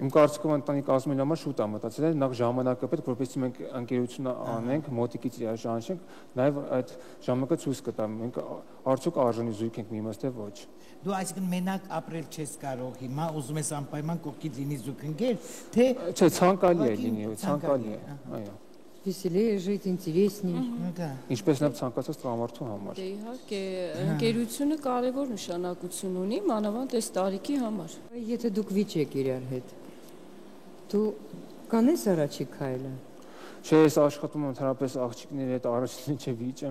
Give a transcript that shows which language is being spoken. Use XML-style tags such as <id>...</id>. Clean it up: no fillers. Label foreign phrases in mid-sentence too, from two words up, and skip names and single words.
<hy>Իմ կարծիքով ընտանիք կազմելու համար շուտ է մտածել, նախ ժամանակը պետք, որպեսզի մենք ընկերությունը անենք, մոտիկից ճանաչենք, նաև այդ ժամանակը ցույց կտա, մենք արդյոք արժանի զույգ ենք միմաց թե ոչ։ Դու այսինքն մենակ ապրել չես կարող, հիմա ուզում ես անպայման կողքից լինի զուգընկեր, թե Չէ, ցանկալի է լինի, ցանկալի է, այո։</hy> <ru>Веселее жить, интересней.</ru> <hy>Ինչպես նաև ցանկացած տղամարդու համար։ Դե իհարկե, ընկերությունը կարևոր նշանակություն ունի, մանավանդ այս տարիքի համար։ Եթե դուք վիճեք իրար հետ, դու կանես առաջի քայլը։ Չէ, ես աշխատում եմ ընդհանրապես աղջիկների հետ առաջին չէ վիճեմ։</hy>